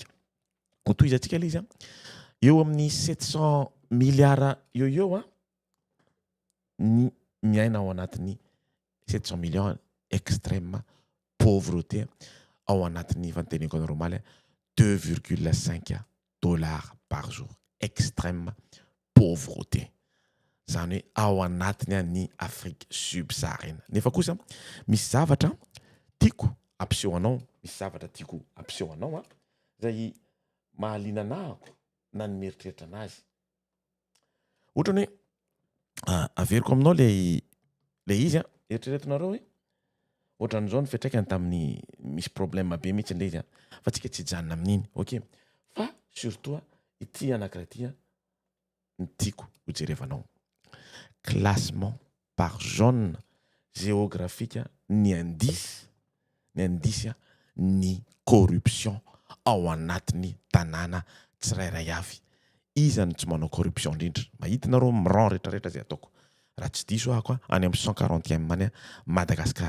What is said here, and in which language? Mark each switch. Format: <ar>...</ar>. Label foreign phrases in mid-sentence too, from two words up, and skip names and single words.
<mg>Hotoizantsika ilay izy eo amin'ny 700 milliards eo ny miaina ao anatin'ny 700</mg> <fr>millions extrême pauvreté</fr> <mg>ao anatin'ny fanteniko anareo maly 2,5</mg> <fr>dollars par jour. Extrême pauvreté.</fr> <mg>Zany hoe ao anatiny ny</mg> <fr>Afrique subsaharienne.</fr> <mg>Nefa kosa misy zavatra tiako ampiseho anao zay mahaliana anahako na ny mieritreritra anazy. Ohatrany hoe averiko aminao le izy eritreretinareo hoe ohatran'izao ny fiantraikany tamin'ny misy problème be mihitsy le izy fa tsika tsy janona amin'iny. Ok. Fa surtout ity anankiray ity ny tiako hojerevanao.</mg> <fr>Classement par zone géographique</fr> <mg>ny indice ny corruption ao anatin'ny tanàna tsirairay avy. Iza ny tsy manao corruption indrindra. Mahitanareo miran rehetrarehetra zay ataoko. Raha tsy diso ako any amin'ny 140e any Madagasikara.</mg>